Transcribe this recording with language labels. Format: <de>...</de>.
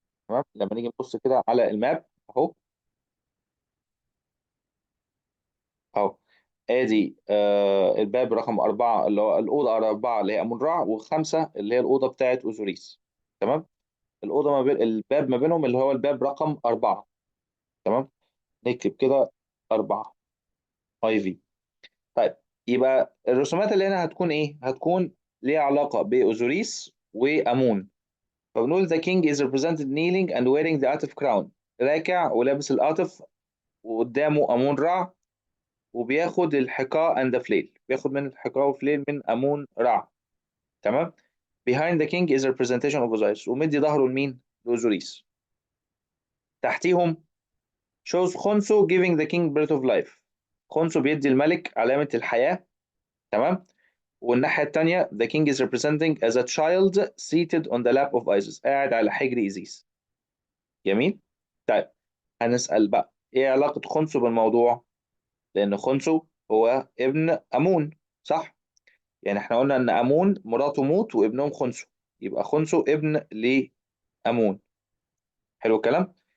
<ar>تمام. لما نيجي نبص كده على الماب اهو، اهو ادي الباب رقم 4 اللي هو الأوضة 4 اللي هي أمون رع، و5 اللي هي الأوضة بتاعت أوزوريس. تمام. الأوضة ما بين الباب ما بينهم اللي هو الباب رقم 4. تمام. نكتب كده 4 اي في. طيب يبقى الرسومات اللي هنا هتكون ايه؟ هتكون ليها علاقة بأوزوريس وأمون. فبنقول</ar> <en>the king is represented kneeling and wearing the Atif crown.</en> <ar>راكع ولابس القاطف، وقدامه أمون رع، وبياخد الحقاء اند فليل، بياخد من الحقاء وفليل من امون رع. تمام.</ar> <en>behind the king is representation of Osiris،</en> <ar>ومدي ظهره لمين؟ لأوزوريس. تحتيهم</ar> <en>shows خنسو giving the king breath of life.</en> <ar>خنسو بيدي الملك علامة الحياة. تمام. والناحية التانية</ar> <en>the king is representing as a child seated on the lap of Isis،</en> <ar>قاعد على حجر إيزيس. جميل. طيب هنسأل بقى ايه علاقة خنسو بالموضوع؟ لأن خنسو هو ابن أمون، صح؟ يعني احنا قلنا ان امون مراته موت وابنهم خنسو، يبقى خنسو ابن لامون. حلو الكلام.</ar>